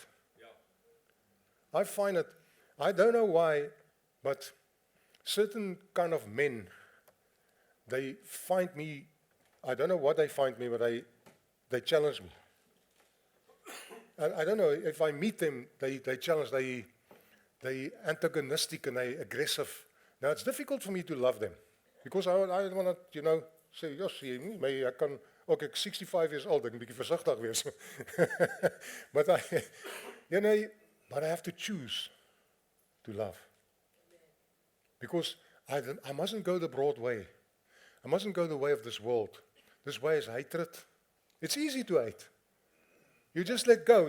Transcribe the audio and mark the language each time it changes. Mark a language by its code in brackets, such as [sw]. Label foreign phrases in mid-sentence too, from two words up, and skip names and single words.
[en] I find it, I don't know why, but certain kind of men, they find me, I don't know what they find me, but they challenge me. I don't know, if I meet them, they challenge, they antagonistic and they aggressive. Now it's difficult for me to love them, because I want to, say, yes, maybe I can, [af] ook ek 65 [en] years old, [af] ek 'n bietjie versigtig wees. [en] But I have to choose to love. Because I mustn't go the broad way. I mustn't go the way of this world. This way is hatred. It's easy to hate. You just let go.